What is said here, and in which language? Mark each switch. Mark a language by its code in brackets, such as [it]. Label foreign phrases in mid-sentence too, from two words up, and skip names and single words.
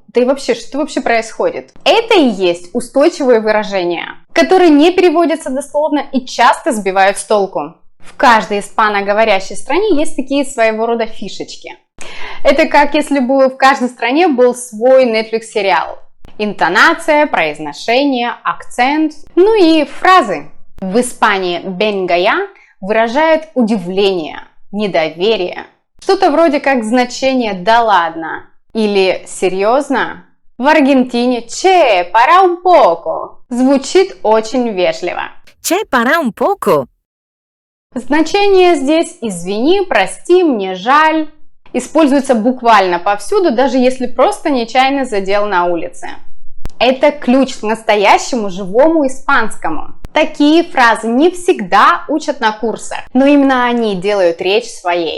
[ru] Да и вообще, что вообще происходит?» Это и есть устойчивые выражения, которые не переводятся дословно и часто сбивают с толку. В каждой испаноговорящей стране есть такие своего рода фишечки. Это как если бы в каждой стране был свой Netflix сериал. Интонация, произношение, акцент, ну и фразы. В Испании [es] «venga ya» [ru] выражает удивление, недоверие. Что-то вроде как значение «да ладно» или «серьезно». В Аргентине [es] «che, para un poco» [ru] звучит очень вежливо. [es] Che, para un poco. [ru] Значение здесь «извини», «прости», «мне жаль». Используется буквально повсюду, даже если просто нечаянно задел на улице. Это ключ к настоящему живому испанскому. Такие фразы не всегда учат на курсах, но именно они делают речь своей.